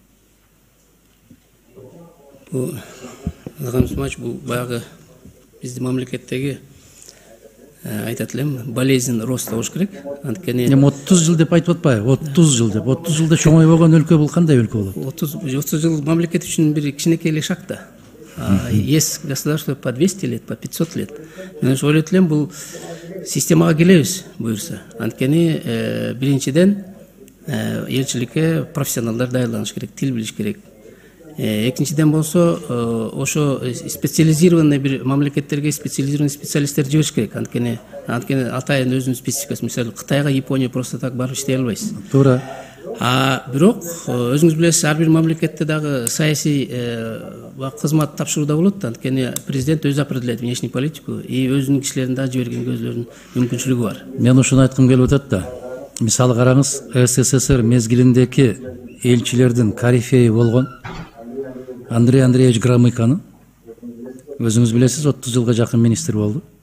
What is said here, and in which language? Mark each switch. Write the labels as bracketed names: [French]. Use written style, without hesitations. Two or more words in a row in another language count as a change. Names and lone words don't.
[Kyrgyz] Бул бул баягы биздин мамлекеттеги айтат элем, [Russian] болезнь роста [Kyrgyz] болуш керек. Анткени 30 жыл деп айтып атпайбы? 30 жыл деп. 30 жылда чоңойбогон өлкө бул кандай өлкө болот? 30 жыл мамлекет үчүн бир кичинекей эле шаг да. [Russian] Есть государство по 200 лет, по 500 лет. [Kyrgyz] Мен ойлойт элем, бул системага келебиз буюрса. Анткени биринчиден элчиликке профессионалдар даярданыш керек, тил билиш керек. Экинчиден болсо ошо специализированный бир мамлекеттерге [Russian] специализированный специалисттер [Kyrgyz] жибериш керек. Анткени атайын өзүнүн спецификасы. Мисалы Кытайга, Япония [Russian] просто так [Kyrgyz] барып иштей албайсыз. Туура. Бирок өзүңүз билесиз, ар бир мамлекетте дагы саясий кызмат тапшырууда болот. Анткени президент өзү [Russian] определяет внешнюю политику и [Kyrgyz] өзүнүн кишилерин дагы жибергенге өзүлөрүнүн мүмкүнчүлүгү бар. Мен ушуну айткым келип атат да. Мисалы караңыз, СССР мезгилиндеги элчилердин корифеи болгон Андрей Андреевич Громыканы өзүңүз билесиз, 30 жылга жакын министр болду.